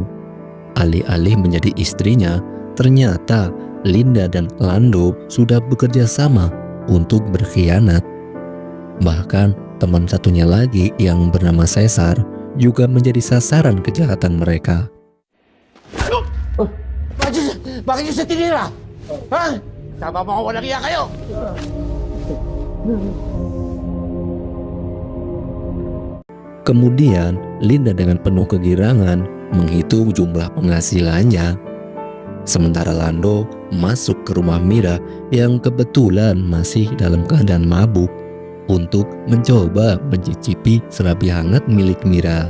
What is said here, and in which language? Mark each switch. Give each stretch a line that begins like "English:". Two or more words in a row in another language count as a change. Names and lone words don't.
Indonesian: Alih-alih menjadi istrinya, ternyata Linda dan Lando sudah bekerja sama untuk berkhianat. Bahkan teman satunya lagi yang bernama Cesar juga menjadi sasaran kejahatan mereka.
Filipino: Bakit nyo sa tinira? Ha? Tama mga walang iya kayo!
Indonesian: Kemudian Linda dengan penuh kegirangan menghitung jumlah penghasilannya. Sementara Lando masuk ke rumah Mira yang kebetulan masih dalam keadaan mabuk untuk mencoba mencicipi serabi hangat milik Mira.